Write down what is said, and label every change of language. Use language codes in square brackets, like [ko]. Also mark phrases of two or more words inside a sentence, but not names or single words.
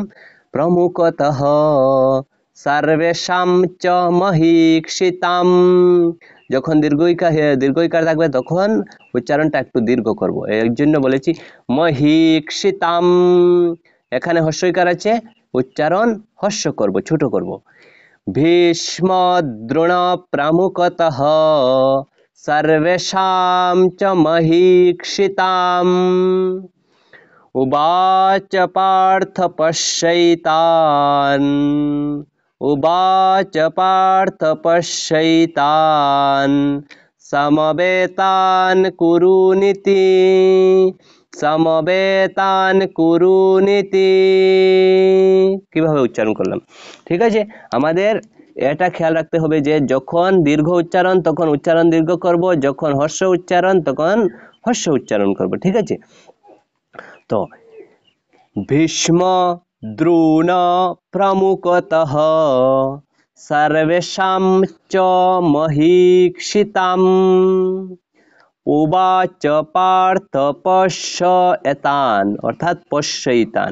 [sa] प्रमुखतः सर्वेषां च महीक्षिताम, [bn] যখন দীর্ঘইকার থাকবে তখন উচ্চারণটা একটু দীর্ঘ করব, এর জন্য বলেছি মহীক্ষিতাম। এখানে হস্যইকার আছে, উচ্চারণ হস্য করব, ছোট করব। [sa] भीष्मद्रोण प्रमुखतः सर्वेषां च महीक्षिताम् उवाच पार्थ पश्यैतान् समवेतान् कुरुनिति। [bn] কিভাবে উচ্চারণ করলাম, ঠিক আছে? আমাদের এটা খেয়াল রাখতে হবে যে যখন দীর্ঘ উচ্চারণ তখন উচ্চারণ দীর্ঘ করব, যখন হর্ষ উচ্চারণ তখন হর্ষ উচ্চারণ করব, ঠিক আছে? তো [sa] भीष्म द्रोण प्रमुखतः सर्वेषां च महीक्षिताम उवाच पार्थ पश्येतान, [bn] অর্থাৎ পশ্যৈতান।